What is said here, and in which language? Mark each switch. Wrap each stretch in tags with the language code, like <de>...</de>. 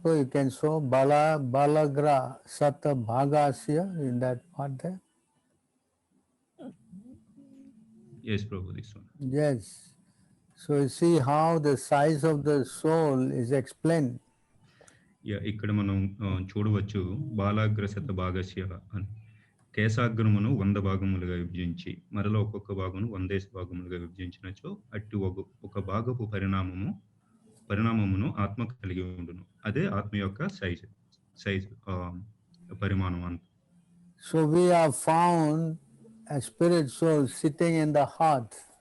<en>You can show Balagra Sata Bhagasya in that part there? Yes, Prabhu, this one. Yes. So you see how the size of the soul is explained.</en> <te>ఇక్కడ మనం చూడవచ్చు బాలాగ్రశత భాగస్య అని. కేశాగ్రమును 100 భాగములుగా విభజించి మరల ఒక్కొక్క భాగమును 100 భాగములుగా విభజించినచో అట్టి ఒక భాగపు పరిణామమును ఆత్మ కలిగి ఉండును. అదే ఆత్మ యొక్క సైజు పరిమాణం అంత.</te> <en>So we have found a spirit soul sitting in the heart.</en>